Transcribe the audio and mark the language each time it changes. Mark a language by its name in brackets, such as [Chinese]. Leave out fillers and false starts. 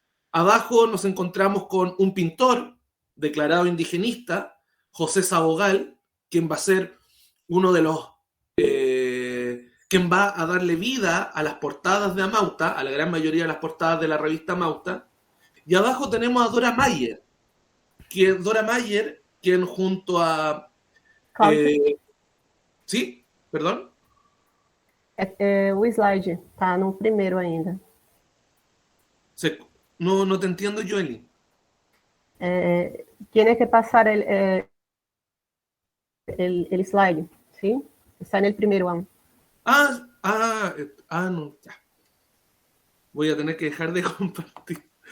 [Spanish] Abajo nos encontramos con un pintor declarado indigenista, José Sabogal, quien va a ser uno de los quien va a darle vida a las portadas de Amauta, a la gran mayoría de las portadas de la revista Amauta. Y abajo tenemos a Dora Mayer, quien junto a... ¿Sí? ¿Perdón? [Portuguese] O slide está no primeiro ainda. [Spanish] No te entiendo, Joely. Tiene que pasar el slide, ¿sí? Está en el primero aún. No, ya. Voy a tener que dejar de compartir.